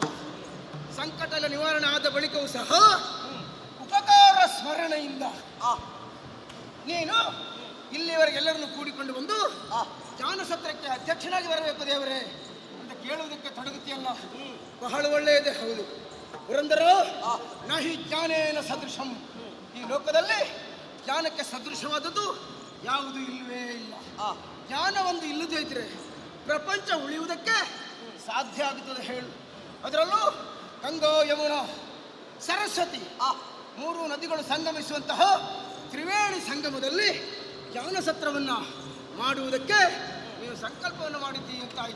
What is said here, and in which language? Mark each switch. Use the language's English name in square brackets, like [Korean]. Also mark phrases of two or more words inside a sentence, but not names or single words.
[Kannada] ಸಂಕಟ ಎಲ್ಲ ನಿವಾರಣೆ ಆದ ಬಳಿಕವೂ ಸಹ ಉಪಕಾರ ಸ್ಮರಣೆಯಿಂದ ನೀನು ಇಲ್ಲಿವರೆಗೆ ಎಲ್ಲರನ್ನು ಕೂಡಿಕೊಂಡು ಬಂದು ಜ್ಞಾನಸತ್ರಕ್ಕೆ ಅಧ್ಯಕ್ಷನಾಗಿ ಬರಬೇಕು ದೇವರೇ ಅಂತ ಕೇಳುವುದಕ್ಕೆ ತೊಡಗುತ್ತೆಯಲ್ಲ, ಬಹಳ ಒಳ್ಳೆಯದೇ. ಹೌದು ಪುರಂದರ, [Sanskrit] ನಹಿ ಜ್ಞಾನೇನ ಸದೃಶಂ. [Kannada] ಈ ಲೋಕದಲ್ಲಿ ಜ್ಞಾನಕ್ಕೆ ಸದೃಶವಾದದ್ದು ಯಾವುದು ಇಲ್ಲವೇ ಇಲ್ಲ. ಜ್ಞಾನ ಒಂದು ಇಲ್ಲದೇ ಇದ್ರೆ ಪ್ರಪಂಚ ಉಳಿಯುವುದಕ್ಕೆ ಸಾಧ್ಯ ಆಗುತ್ತದೆ ಹೇಳು. ಅದರಲ್ಲೂ ಗಂಗಾ, ಯಮುನಾ, ಸರಸ್ವತಿ 3 ನದಿಗಳು ಸಂಗಮಿಸುವಂತಹ ತ್ರಿವೇಣಿ ಸಂಗಮದಲ್ಲಿ ಜ್ಞಾನಸತ್ರವನ್ನು ಮಾಡುವುದಕ್ಕೆ ನೀವು ಸಂಕಲ್ಪವನ್ನು ಮಾಡಿದ್ದೀ ಅಂತಾಯಿತು.